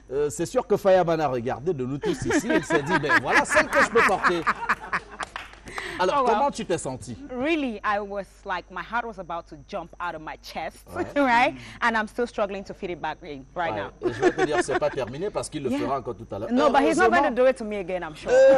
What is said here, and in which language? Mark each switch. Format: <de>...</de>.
<fr>C'est sûr que Fayaman a regardé de nous tous ici, il s'est dit, ben voilà celle que je peux porter. Alors, comment tu t'es senti?</fr> <en>Really, I was like, my heart was about to jump out of my chest, right? And I'm still struggling to fit it back in right now.</en> <fr>Et je vais te dire, c'est pas terminé parce qu'il le fera encore tout à l'heure.</fr> <en>No, but he's not going to do it to me again, I'm sure.</en>